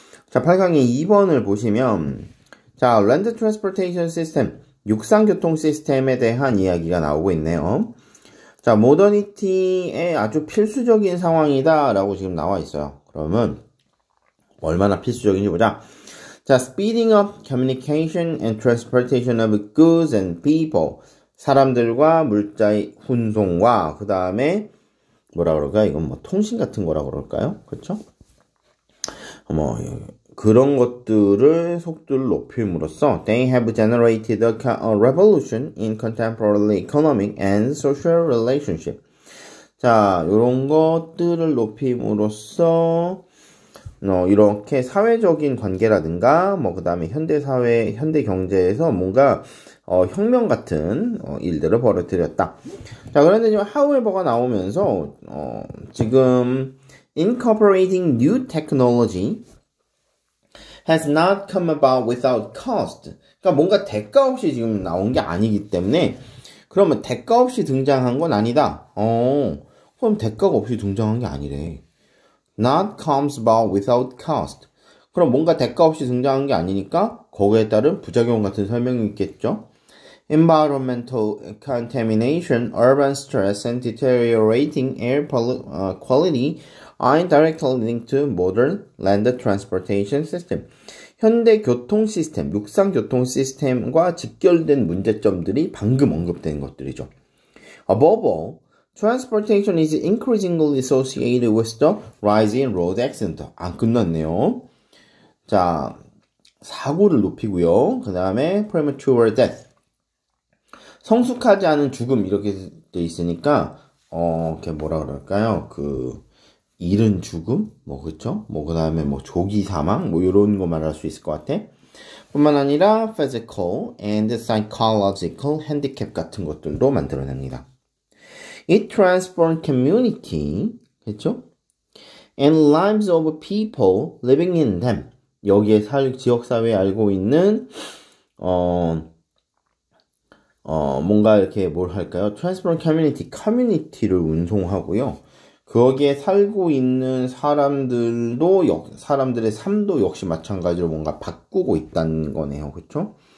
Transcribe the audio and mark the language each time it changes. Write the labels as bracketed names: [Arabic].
[Korean] 자, 8강의 2번을 보시면 자, Land Transportation System, 육상교통 시스템에 대한 이야기가 나오고 있네요. 자, 모더니티의 아주 필수적인 상황이다 라고 지금 나와 있어요. 그러면 얼마나 필수적인지 보자. [English] 자, speeding up communication and transportation of goods and people. [Korean] 사람들과 물자의 운송과 그 다음에 뭐라 그럴까? 이건 통신 같은 거라 그럴까요? 그렇죠? 그런 것들을 속도를 높임으로써 [English] they have generated a revolution in contemporary economic and social relationship. [Korean] 자, 이런 것들을 높임으로써 이렇게 사회적인 관계라든가 그 다음에 현대사회, 현대경제에서 뭔가 혁명 같은 일들을 벌어들였다. 자, 그런데 지금 however가 나오면서 지금 [English] incorporating new technology has not come about without cost. [Korean] 그러니까 뭔가 대가 없이 지금 나온 게 아니기 때문에 그러면 대가 없이 등장한 건 아니다. 그럼 대가가 없이 등장한 게 아니래. [English] Not comes about without cost. [Korean] 그럼 뭔가 대가 없이 등장한 게 아니니까 거기에 따른 부작용 같은 설명이 있겠죠. [English] Environmental contamination, urban stress, and deteriorating air quality are directly linked to modern land transportation system. [Korean] 현대 교통 시스템, 육상 교통 시스템과 직결된 문제점들이 방금 언급된 것들이죠. [English] Above all, transportation is increasingly associated with the rise in road accident. [Korean] 안 끝났네요. 자, 사고를 높이고요. 그 다음에 [English] premature death. [Korean] 성숙하지 않은 죽음 이렇게 돼 있으니까 이렇게 뭐라 그럴까요? 이른 죽음? 그쵸? 그 다음에 조기 사망? 이런 거 말할 수 있을 것 같아. 뿐만 아니라 [English] physical and psychological handicap [Korean] 같은 것들도 만들어냅니다. [English] It transforms community, [Korean] 그렇죠? [English] And lives of people living in them. [Korean] 여기에 지역사회에 알고 있는 뭔가 이렇게 뭘 할까요? [English] Transform community, [Korean] 커뮤니티를 운송하고요. 거기에 살고 있는 사람들도 사람들의 삶도 역시 마찬가지로 뭔가 바꾸고 있다는 거네요, 그렇죠?